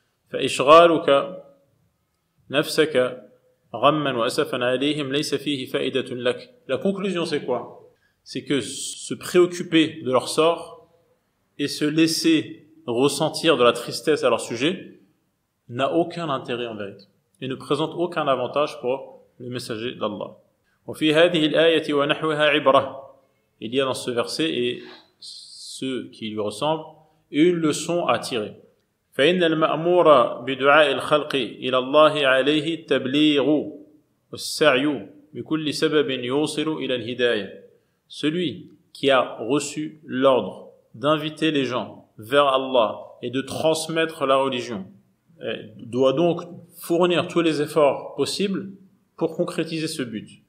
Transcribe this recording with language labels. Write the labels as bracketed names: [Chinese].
[Arabic] فَإِشْغَالُكَ نَفْسَكَ غَمًّا وَأَسَفًا عَلَيْهِمْ لَيْسَ فِيهِ فَائِدَةٌ لَكَ. [French] La conclusion, c'est quoi? C'est que se préoccuper de leur sort et se laisser ressentir de la tristesse à leur sujet n'a aucun intérêt en vérité et ne présente aucun avantage pour le messager d'Allah. [Arabic] وفي هذه الآية ونحوها عبرة. [French] Il y a dans ce verset et ceux qui lui ressemblent une leçon à tirer. [Arabic] فإن المأمور بدعاء الخلق إلى الله عليه التبليغ والسعي بكل سبب يوصل إلى الهداية. [French] Celui qui a reçu l'ordre d'inviter les gens vers Allah et de transmettre la religion doit donc fournir tous les efforts possibles pour concrétiser ce but.